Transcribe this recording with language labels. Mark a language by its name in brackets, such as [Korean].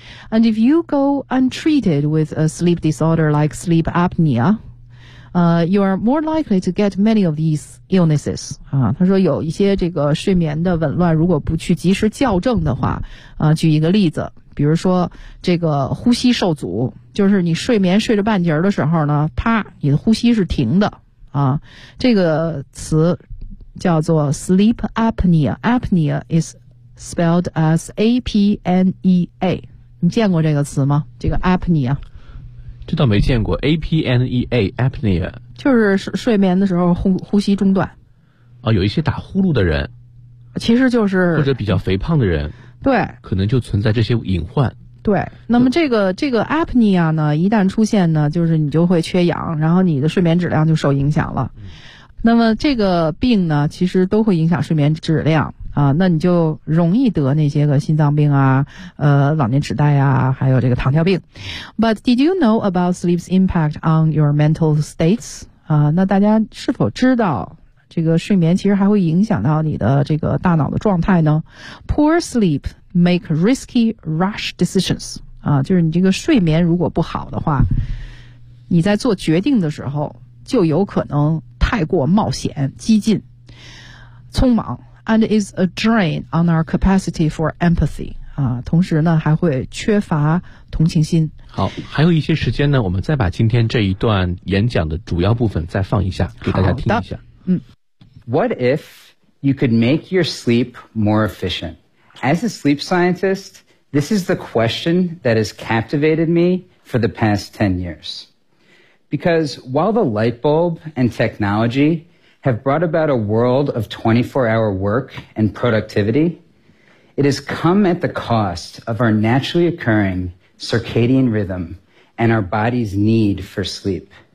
[English] And if you go untreated with a sleep disorder like sleep apnea,you are more likely to get many of these illnesses. [Chinese] 啊，他说有一些这个睡眠的紊乱，如果不去及时校正的话，啊，举一个例子，比如说这个呼吸受阻，就是你睡眠睡着半截的时候呢，啪，你的呼吸是停的，啊，这个词叫做 sleep apnea. [English] Apnea is spelled as A-P-N-E-A. [Chinese] 你见过这个词吗？这个 apnea。这倒没见过 ，apnea apnea，就是睡眠的时候呼吸中断。啊，有一些打呼噜的人，其实就是或者比较肥胖的人，对，可能就存在这些隐患。对，那么这个 apnea 呢，一旦出现呢，就是你就会缺氧，然后你的睡眠质量就受影响了。那么这个病呢，其实都会影响睡眠质量。啊，那你就容易得那些个心脏病啊，老年痴呆啊，还有这个糖尿病。 [English] But did you know about sleep's impact on your mental states? [Chinese] 啊，那大家是否知道这个睡眠其实还会影响到你的这个大脑的状态呢？ [English] Poor sleep make risky rash decisions. [Chinese] 啊，就是你这个睡眠如果不好的话，你在做决定的时候就有可能太过冒险、激进、匆忙。 [English] And is a drain on our capacity for empathy. [Chinese] 啊，同时呢，还会缺乏同情心。好，还有一些时间呢，我们再把今天这一段演讲的主要部分再放一下，给大家听一下。嗯。 [English] What if you could make your sleep more efficient? As a sleep scientist, this is the question that has captivated me for the past 10 years. Because while the light bulb and technology... have brought about a world of 24-hour work and productivity, it has come at the cost of our naturally occurring circadian rhythm and our body's need for sleep.